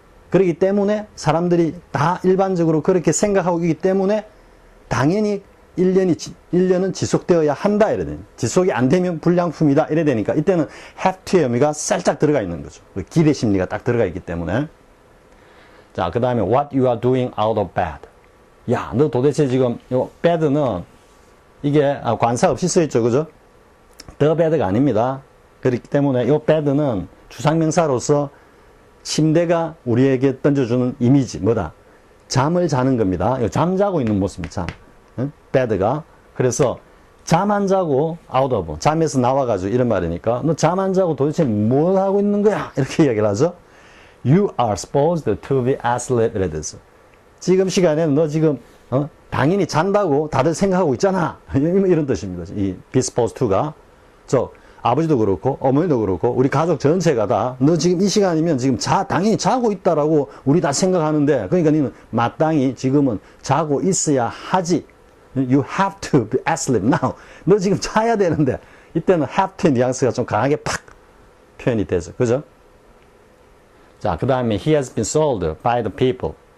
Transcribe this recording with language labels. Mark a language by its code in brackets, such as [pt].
[ko] 그렇기 때문에 사람들이 다 일반적으로 그렇게 생각하고 있기 때문에 당연히 1년은 지속되어야 한다 이래 되니 지속이 안 되면 불량품이다 이래 되니까 이때는 have to의 의미가 살짝 들어가 있는 거죠. 기대 심리가 딱 들어가 있기 때문에. 자, 그 다음에 [en] what you are doing out of bed. [ko] 야, 너 도대체 지금 요 bed는 이게 관사 없이 써있죠, 그죠? the bed가 아닙니다. 그렇기 때문에 요 bed는 주상명사로서 침대가 우리에게 던져주는 이미지 뭐다? 잠을 자는 겁니다. 잠자고 있는 모습입니다. 잠. 응? bed가. 그래서 잠 안 자고 out of 잠에서 나와가지고 이런 말이니까 너 잠 안 자고 도대체 뭘 하고 있는 거야? 이렇게 이야기를 하죠. [en] You are supposed to be asleep. [ko] 이래 돼서 지금 시간에는 너 지금 당연히 잔다고 다들 생각하고 있잖아. 이런 뜻입니다. 이 be supposed to가. 아버지도 그렇고 어머니도 그렇고 우리 가족 전체가 다 너 지금 이 시간이면 지금 당연히 자고 있다라고 우리 다 생각하는데 그러니까 너는 마땅히 지금은 자고 있어야 하지. [en] You have to be asleep now. [ko] 너 지금 자야 되는데 이때는 have to의 뉘앙스가 좀 강하게 팍 표현이 되죠. 그죠? 자, 그 다음에 [en] he has been sold by the people.